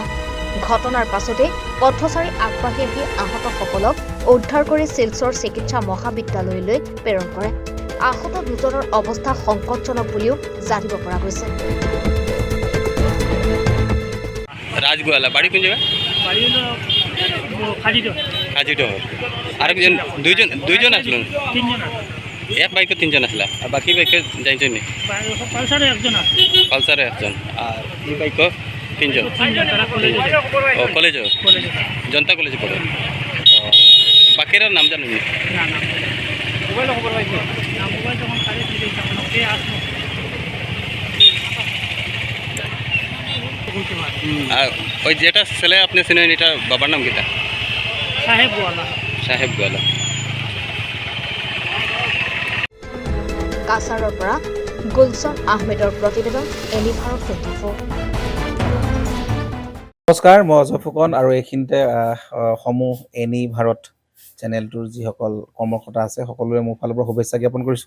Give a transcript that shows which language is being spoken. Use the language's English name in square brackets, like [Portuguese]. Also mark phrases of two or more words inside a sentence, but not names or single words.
[Assamese] ঘটনাৰ পাছতে পথচাৰী আগবাঢ়ি আহি আহতসকলক উদ্ধাৰ কৰি শিলচৰ চিকিৎসা মহাবিদ্যালয়লৈ প্ৰেৰণ কৰে। আহত দুজনৰ অৱস্থা সংকটজনক বুলিও জানিব পৰা গৈছে। [Sylheti] রাজগোয়ালা বাড়ি কোন জায়গা? বাড়ি হলো খাজিটো আর দুইজন আসলো, 3 জন এক বাইকে 3জন আসলা আর বাকি বাইকে যাইছেন নি? পালসারে একজন আছে, পালসারে একজন আর এই বাইকে 3জন। তারা কলেজে ও কলেজে জনতা কলেজে পড়ে। বাকিরা নাম জানেন নি? না না মোবাইল খবর পাইছো না, মোবাইল যখন কাজে দিলে তখন কে আসলো আর ওই যেটা ছেলে আপনি চিনেন এটা বাবার নাম কিটা? সাহেব গোয়ালা। সাহেব গোয়ালা। [Assamese] কাছাৰৰ পৰা গুলছন আহমেদৰ প্ৰতিবেদন, এনি ভাৰত 24। নমস্কাৰ, মই অজয় ফুকন আৰু এইখিনিতে সমূহ এনি ভাৰত চেনেলটোৰ যিসকল কৰ্মকৰ্তা আছে সকলোৰে মোৰ ফালৰ পৰা শুভেচ্ছা জ্ঞাপন কৰিছোঁ।